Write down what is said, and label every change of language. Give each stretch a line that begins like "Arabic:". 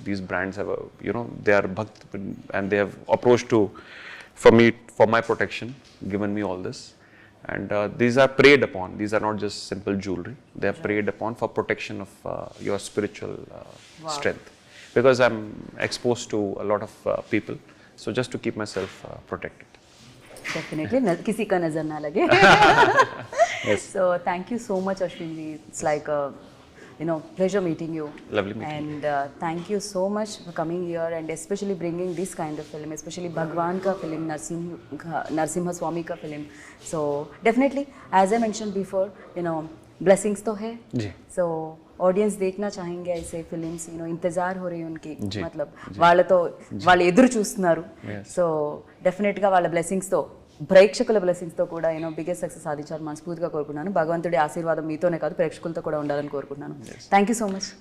English: These brands have they are Bhakt, and they have approached to for my protection, given me all this. And these are preyed upon. These are not just simple jewelry. They are preyed upon for protection of your spiritual strength. Because I'm exposed to a lot of people, so just to keep myself protected. Definitely,
Hindi: किसी का नजर ना लगे.
English: Yes. So thank you so much, Ashwin ji. It's like pleasure meeting you. Lovely meeting And thank you so much for coming here and especially bringing this kind of film, especially
Hindi: Bhagwan ka film, Narsimha Swami ka film.
English: So definitely, as I mentioned before, blessings to hai.
Hindi: Ji So audience देखना चाहेंगे ऐसे films इंतजार हो रही है उनकी जी, मतलब
Telugu: వాళ్ళు ఎదురు చూస్తున్నారు
English: Yes.
Telugu: సో డెఫినెట్గా వాళ్ళ బ్లెస్సింగ్స్తో ప్రేక్షకుల బ్లెస్సింగ్స్తో కూడా బిగ్గెస్ట్ సక్సెస్ సాధించాలని మనస్ఫూర్తిగా కోరుకుంటున్నాను భగవంతుడి ఆశీర్వాదం మీతోనే కాదు ప్రేక్షకులతో కూడా ఉండాలని కోరుకుంటున్నాను థ్యాంక్ యూ సో మచ్